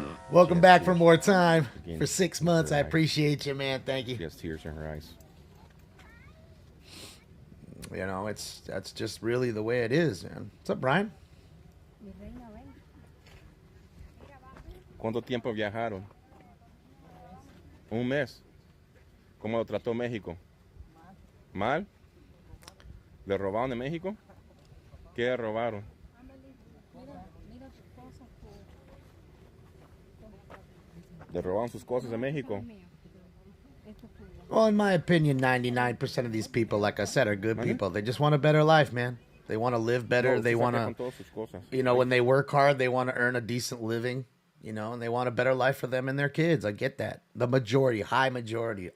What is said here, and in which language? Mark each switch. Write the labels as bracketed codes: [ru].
[en] Welcome back for more time. For 6 months. I appreciate you, man. Thank you. She has tears in her eyes. That's just really the way it is, man. What's up, Brian? [es] ¿Cuánto tiempo viajaron? Un mes. ¿Cómo lo trató México? ¿Mal? ¿Le robaron de México? ¿Qué le robaron? ¿Le robaron sus cosas de México? [en] Well, in my opinion, 99% of these people, like I said, are good people. They just want a better life, man. They want to live better. They want to, when they work hard, they want to earn a decent living. And they want a better life for them and their kids. I get that. The majority, high majority.